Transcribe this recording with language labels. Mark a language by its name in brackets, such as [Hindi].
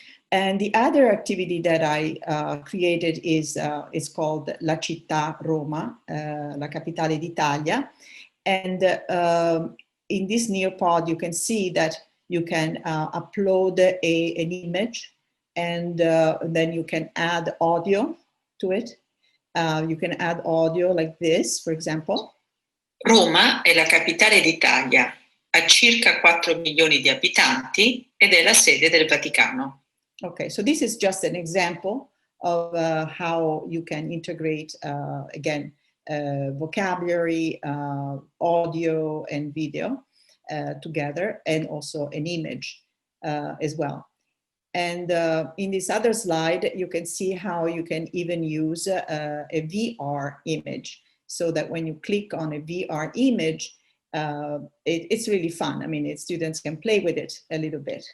[English] And the other activity that I created is called La Città Roma, La Capitale d'Italia. And in this Nearpod, you can see that you can upload an image, and then you can add audio to it. You can add audio like this, for example. [Italian] Roma è la capitale d'Italia, ha circa 4 milioni di abitanti ed è la sede del Vaticano. [English] Okay, so this is just an example of how you can integrate, again, vocabulary, audio, and video together, and also an image as well. And in this other slide, you can see how you can even use a VR image, so that when you click on a VR image, it's really fun. I mean, students can play with it a little bit.